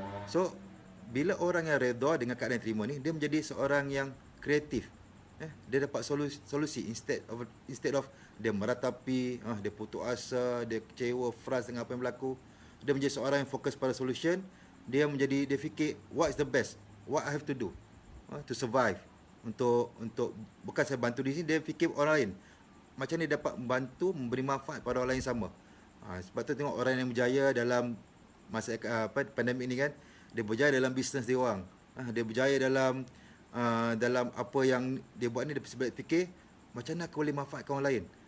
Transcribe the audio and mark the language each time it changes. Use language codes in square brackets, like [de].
[ms] So bila orang yang redha dengan keadaan yang terima ni, dia menjadi seorang yang kreatif. Dia dapat solusi instead of dia meratapi, dia putus asa, dia kecewa, frust dengan apa yang berlaku. Dia menjadi seorang yang fokus pada solution. Dia fikir [en] what is the best, what I have to do to survive. [ms] Untuk bukan saya bantu di sini, dia fikir orang lain. Macam ni dapat membantu, memberi manfaat pada orang lain sama. Sebab tu tengok orang yang berjaya dalam masa pandemik ni kan, dia berjaya dalam bisnes dia orang. Dia berjaya dalam apa yang dia buat ni. Dia fikir macam mana aku boleh manfaatkan orang lain.